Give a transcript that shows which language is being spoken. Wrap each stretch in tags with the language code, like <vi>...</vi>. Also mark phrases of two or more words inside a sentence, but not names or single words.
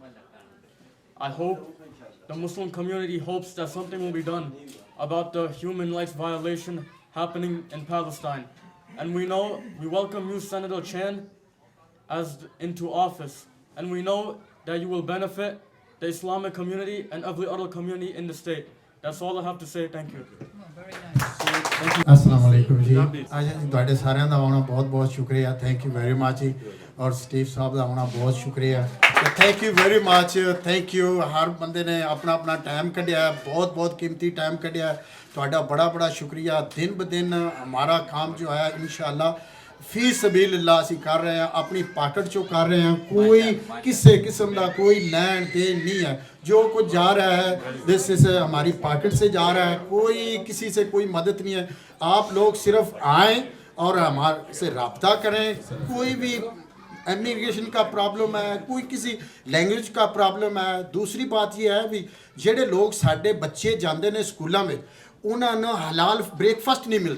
<en>I hope the Muslim community hopes that something will be done about the human rights violation happening in Palestine. And we welcome you, Senator Chen, into office. And we know that you will benefit the Islamic community and every other community in the state. That's all I have to say. Thank you.</en> <ar>السلام عليكم</ar> <pa>ਜੀ ਅੱਜ ਤੁਹਾਡੇ ਸਾਰਿਆਂ ਦਾ ਆਉਣਾ ਬਹੁਤ ਬਹੁਤ ਸ਼ੁਕਰੀਆ</pa> <en>thank you very much</en> <pa>ਜੀ ਔਰ ਸਟੀਵ ਸਾਹਿਬ ਦਾ ਆਉਣਾ ਬਹੁਤ ਸ਼ੁਕਰੀਆ</pa> <en>thank you very much thank you</en> <pa>ਹਰ ਬੰਦੇ ਨੇ ਆਪਣਾ ਆਪਣਾ ਟਾਈਮ ਕੱਢਿਆ ਬਹੁਤ ਬਹੁਤ ਕੀਮਤੀ ਟਾਈਮ ਕੱਢਿਆ ਤੁਹਾਡਾ ਬੜਾ ਬੜਾ ਸ਼ੁਕਰੀਆ ਦਿਨ ਬ ਦਿਨ</pa> <ur>ہمارا کام جو ہے</ur> <pa>ਇਨਸ਼ਾਅੱਲਾ</pa> <ar>في سبيل الله</ar> <pa>ਅਸੀਂ कर</pa> <ur>رہے ہیں اپنی پاکٹ چو کر رہے ہیں کوئی کسی قسم کا کوئی لین دین نہیں ہے جو کچھ جا رہا ہے</ur> <en>this is</en> <ur>ہماری پاکٹ سے جا رہا ہے کوئی کسی سے کوئی مدد نہیں ہے آپ لوگ صرف آئیں اور ہمارے سے رابطہ کریں کوئی بھی امیگریشن کا پرابلم ہے کوئی کسی لینگویج کا پرابلم ہے دوسری بات یہ ہے بھی</ur> <pa>ਜਿਹੜੇ ਲੋਕ ਸਾਡੇ ਬੱਚੇ</pa> <ur>جاتے ہیں سکولوں میں انہوں نے حلال بریک فاسٹ نہیں</ur>